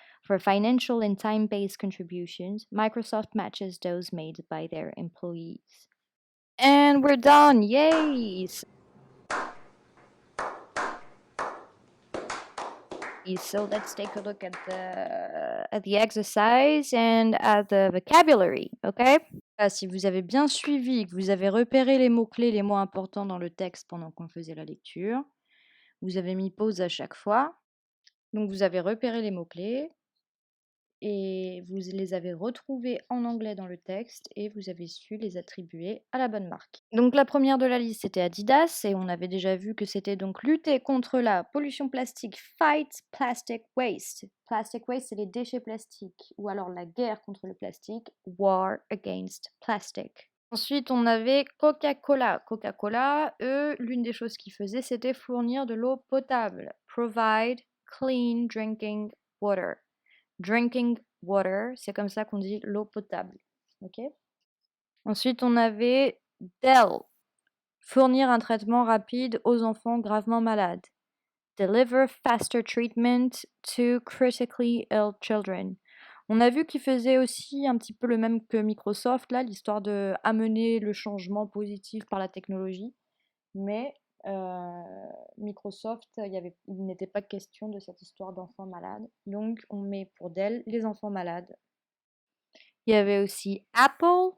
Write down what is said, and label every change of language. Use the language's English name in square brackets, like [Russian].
[English] For financial and time based contributions, Microsoft matches those made by their employees. And we're done! Yay! So let's take a look at the exercise and at the vocabulary, okay? [French] Si vous avez bien suivi, que vous avez repéré les mots-clés, les mots importants dans le texte pendant qu'on faisait la lecture, vous avez mis pause à chaque fois. Donc vous avez repéré les mots-clés et vous les avez retrouvés en anglais dans le texte et vous avez su les attribuer à la bonne marque. Donc la première de la liste, c'était Adidas et on avait déjà vu que c'était donc lutter contre la pollution plastique, [English] fight plastic waste. Plastic waste, [French] c'est les déchets plastiques ou alors la guerre contre le plastique, [English] war against plastic. [French] Ensuite, on avait Coca-Cola. Coca-Cola, eux, l'une des choses qu'ils faisaient, c'était fournir de l'eau potable. [English] Provide clean drinking water. Drinking water, [French] c'est comme ça qu'on dit l'eau potable. Ok. Ensuite, on avait Dell. Fournir un traitement rapide aux enfants gravement malades. [English] Deliver faster treatment to critically ill children. [French] On a vu qu'il faisait aussi un petit peu le même que Microsoft, là, l'histoire de amener le changement positif par la technologie. Mais Microsoft, il n'était pas question de cette histoire d'enfants malades. Donc, on met pour Dell les enfants malades. Il y avait aussi Apple.